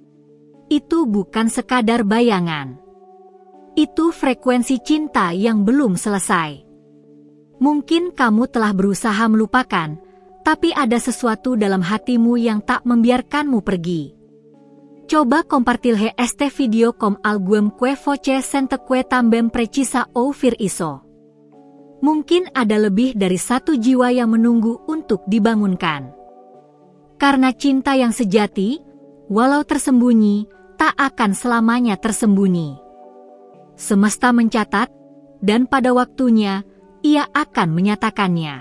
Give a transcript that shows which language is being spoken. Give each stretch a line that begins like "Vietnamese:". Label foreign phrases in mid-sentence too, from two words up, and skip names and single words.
Indonesian: Itu bukan sekadar bayangan. Itu frekuensi cinta yang belum selesai. Mungkin kamu telah berusaha melupakan, tapi ada sesuatu dalam hatimu yang tak membiarkanmu pergi.
Portuguese: Coba compartilhe este video com alguém que voce sente que também precisa ouvir isso.
Indonesian: Mungkin ada lebih dari satu jiwa yang menunggu untuk dibangunkan. Karena cinta yang sejati, walau tersembunyi, tak akan selamanya tersembunyi. Semesta mencatat, dan pada waktunya, ia akan menyatakannya.